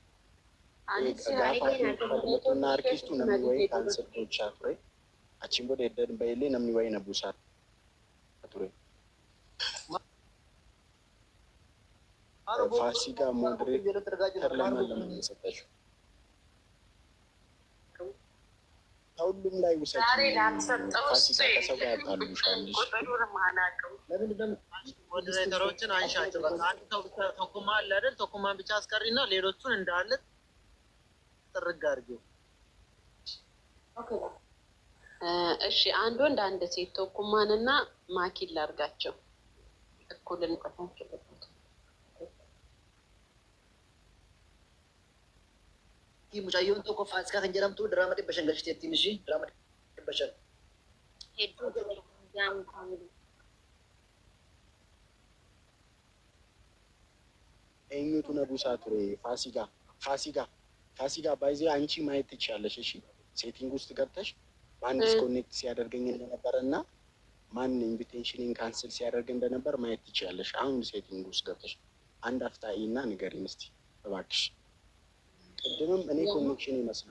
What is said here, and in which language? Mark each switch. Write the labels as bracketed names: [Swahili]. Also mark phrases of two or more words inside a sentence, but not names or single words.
[Oromo] Gaafa arkistu namni wayii cancel gochaa ture. Achiin booda edda baay'ee namni wayii na buusaa ture. Faasikaa moderator lama [Amharic] ሰጠችው። ሁሉም ላይ ውሰጂ። ፋሲካ ከሰው ጋር ያጣሉሻልሽ። ሞዴሬተሮችን አንሻቸው። በቃ አንድ ሰው ብቻ ተኩማ አለ አይደል? ተኩማን ብቻ አስቀሪና ሌሎቹን እንዳለ ጥርግ አድርጊው። እሺ አንድ ወንድ አንድ ሴት ተኩማንና ማኪን ላርጋቸው እኩል እንቆታቸው። [Oromo] mucayyoon tokko Faasikaa kan jedhamtu diraama 500 galchiteettiin ishii diraama 500. Hedduu jaamu kaamilu. eenyutu na buusaa ture? [Amharic] ፋሲካ ባይዜ አንቺ ማየት ትችያለሽ። እሺ ሴቲንግ ውስጥ ገብተሽ ማን ዲስኮኔክት ሲያደርገኝ እንደነበረ እና ማን ኢንቪቴሽንን ካንስል ሲያደርግ እንደነበር ማየት ትችያለሽ። አሁን ሴቲንግ ውስጥ ገብተሽ አንድ አፍታይና ንገሪኝ እስቲ እባክሽ። ቅድምም እኔ ኮኔክሽን ይመስላል